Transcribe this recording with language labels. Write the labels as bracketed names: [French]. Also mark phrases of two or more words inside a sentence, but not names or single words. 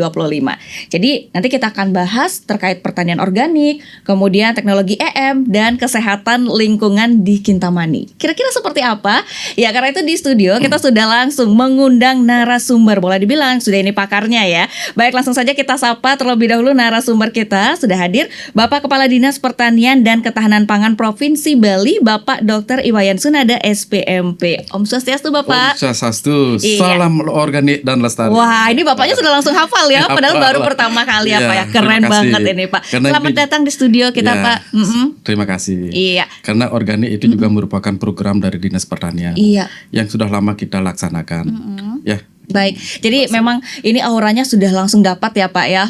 [Indonesian] Jadi nanti kita akan bahas terkait pertanian organik, kemudian teknologi EM, dan kesehatan lingkungan di Kintamani. Kira-kira seperti apa? Ya karena itu di studio kita sudah langsung mengundang narasumber. Boleh dibilang sudah ini pakarnya ya. Baik, langsung saja kita sapa terlebih dahulu narasumber kita. Sudah hadir Bapak Kepala Dinas Pertanian dan Ketahanan Pangan Provinsi Bali, Bapak Dr. Iwayan Sunada SPMP. Om Swastiastu Bapak. Om Swastiastu. Salam organik dan lestari. Wah, ini bapaknya sudah langsung hafal ya, padahal baru pertama kali ya Pak ya. Keren banget ini Pak. Selamat datang di studio kita Pak. Terima kasih. Iya. Karena organik itu juga merupakan program dari Dinas Pertanian. Iya. Yang sudah lama kita laksanakan. Ya. Baik, jadi memang ini auranya sudah langsung dapat ya Pak ya.